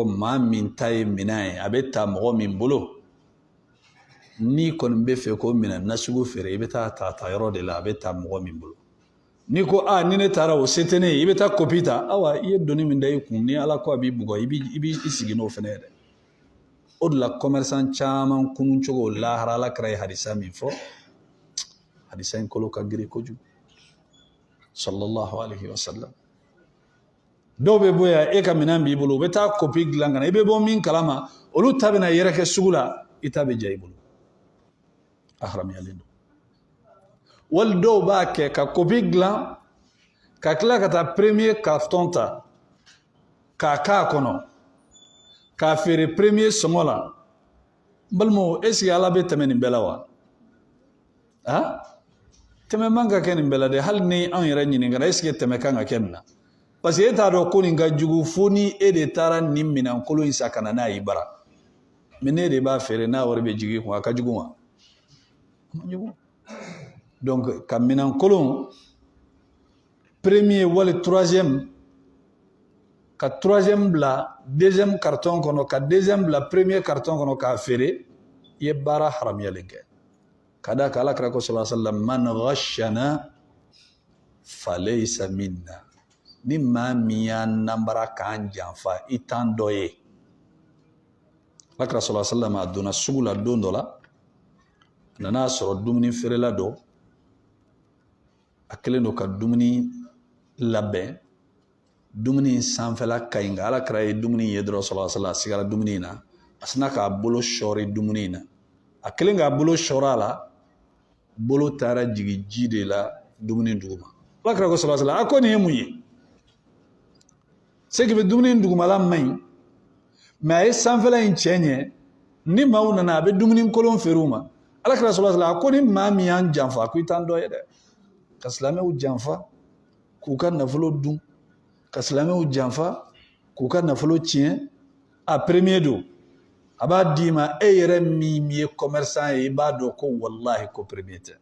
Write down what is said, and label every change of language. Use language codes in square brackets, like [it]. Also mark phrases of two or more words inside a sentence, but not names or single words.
[bm] maa min ta ye minɛn ye a bɛ ta mɔgɔ min bolo n'i kɔni bɛ fɛ ko minɛn nasugu feere i bɛ taa ta yɔrɔ de la a bɛ ta mɔgɔ min bolo n'i ko ni ne taara o se tɛ ne ye i bɛ taa copie ta awa i ye doni min da i kun ni ala ko a b'i bugɔ i b'i sigi n'o fɛnɛ ye dɛ o de la commerçant caman kunun cogo lahara ala kɛra ye hadisa min fɔ hadisa in kolo ka girin kojugu [ar] صلى الله عليه وسلم [bm] dɔw bɛ bɔ yan e ka minɛn b'i bolo u bɛ taa copie dilan ka na i bɛ bɔ min kalama olu ta bɛna yɛrɛkɛ sugu la i ta bɛ ja i bolo a haramuyalen don wali dɔw b'a kɛ ka copie dilan ka tila ka taa [fr] premier carton [bm] ta k'a k'a kɔnɔ k'a feere premier sɔngɔ la n balimaw [fr] est ce que [bm] ala bɛ tɛmɛ nin bɛɛ la wa tɛmɛ man ka kɛ nin bɛɛ la dɛ hali ni anw yɛrɛ ɲininkara [fr] est ce que [bm] tɛmɛ kan ka kɛ nin na [fr] parce que [bm] e t'a dɔn ko nin ka jugu fo ni e de taara nin minɛnkolon in san ka na n'a y'i bara mais ne de b'a feere n'a wari bɛ jigin i kun a ka jugu wa a ma jugu donc ka minɛnkolon premier wali troisième ka troisième bila [fr] deuxième carton [bm] kɔnɔ ka deuxième bila [fr] premier carton [bm] kɔnɔ k'a feere i ye baara haramuyalen kɛ ka d'a kan ala kira ko [ar] صلى الله عليه وسلم من غشنا فليس منا [bm] ni maa min y'a nanbara k'an janfa i t'an dɔ ye ala kira [ar] صلى الله عليه وسلم [bm] a donna sugu la don dɔ la a nana sɔrɔ dumuni feerela dɔ a kɛlen don ka dumuni labɛn dumuni in sanfɛla ka ɲi nka ala kira ye dumuni in ye dɔrɔn [ar] صلى الله عليه وسلم [bm] a sigara dumuni in na a sina k'a bolo sɔɔri dumuni in na a kɛlen k'a bolo sɔɔrɔ a la bolo taara jigin ji de la dumuni duguma ala kira ko [ar] صلى الله عليه وسلم [bm] a ko nin ye mun ye [fr] c'est que [bm] dumuni dugumala man ɲi mais a ye sanfɛla in cɛ ɲɛ ni maaw nana a bɛ dumuni kolon feere u ma ala kira [ar] صلى الله عليه وسلم [bm] a ko ni maa min y'an janfa ko i t'an dɔ ye dɛ ka silamɛw janfa k'u ka nafolo dun ka silamɛw janfa k'u ka nafolo tiɲɛ a premier don a b'a d'i ma e yɛrɛ min ye commerçant ye i b'a dɔn ko wallahi ko premier tɛ